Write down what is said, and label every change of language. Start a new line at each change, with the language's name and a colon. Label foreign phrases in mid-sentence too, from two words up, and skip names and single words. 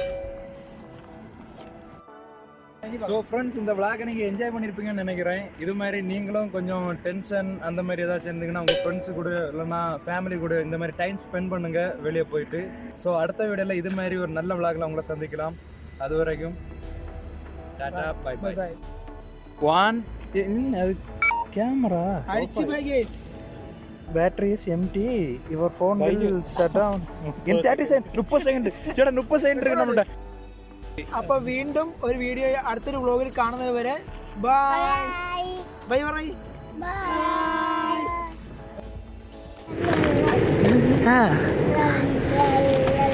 English: so friends,
Tamil: இந்த விளாகை நீங்கள் என்ஜாய் பண்ணியிருப்பீங்கன்னு நினைக்கிறேன். இது மாதிரி நீங்களும் கொஞ்சம் டென்ஷன் அந்த மாதிரி ஏதாச்சும் இருந்தீங்கன்னா உங்கள் ஃப்ரெண்ட்ஸு கூட இல்லைனா ஃபேமிலி கூட இந்த மாதிரி
English: time spend
Tamil: பண்ணுங்கள் வெளியே போயிட்டு. ஸோ அடுத்த வீடியோவில் இது மாதிரி ஒரு நல்ல விளாகில் உங்களை சந்திக்கலாம். அது வரைக்கும்
English: tata bye bye bye
Malayalam: One. അത് camera. അടിച്ച്
English: bye guys. Battery is empty. Your phone will shut down. In 30 seconds. 30 second.
Malayalam: ചേട്ടാ 30 second ഇരിക്കണം നമ്മുടെ. അപ്പോൾ വീണ്ടും ഒരു വീഡിയോ അടുത്തൊരു വ്ളോഗിൽ കാണുന്നത് വരെ
English: bye bye
Malayalam: പറയ്. ബൈ.